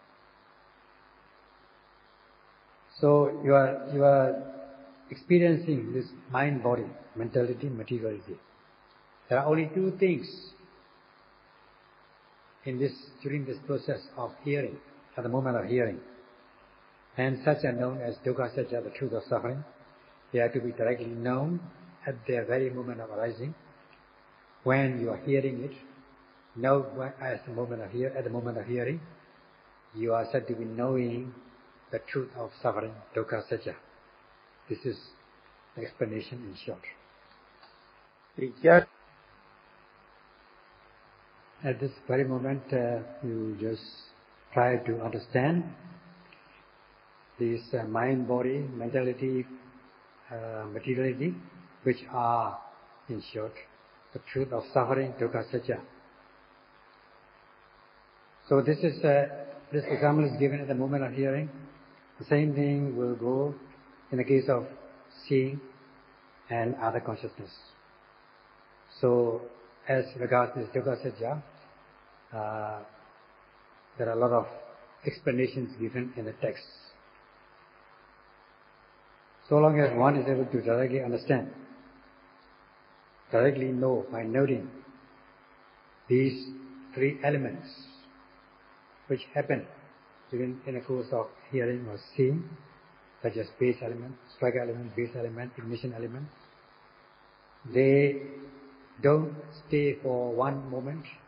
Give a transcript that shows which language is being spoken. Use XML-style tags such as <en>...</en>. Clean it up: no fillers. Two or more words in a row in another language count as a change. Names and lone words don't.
<en>So you are experiencing this mind body, mentality, materiality. There are only two things during this process of hearing, at the moment of hearing. And such are known as</en> <pi>dukkha satya,</pi> <en>the truth of suffering. They are to be directly known at their very moment of arising. When you are hearing it, know at the moment of hearing, you are said to be knowing the truth of suffering,</en> <pi>dukkha satya.</pi> <en>This is the explanation in short. At this very moment, you just try to understand these mind, body, mentality, materiality, which are, in short, the truth of suffering,</en> <pi>dukkha satya.</pi> <en>So this example is given at the moment of hearing. The same thing will go in the case of seeing and other consciousness. So as regards this</en> <pi>dukkha satya,</pi> <en>there are a lot of explanations given in the text. So long as one is able to directly understand, directly know by noting these three elements which happen in the course of hearing or seeing, such as base element, striker element, base element, ignition element, they don't stay for one moment.</en>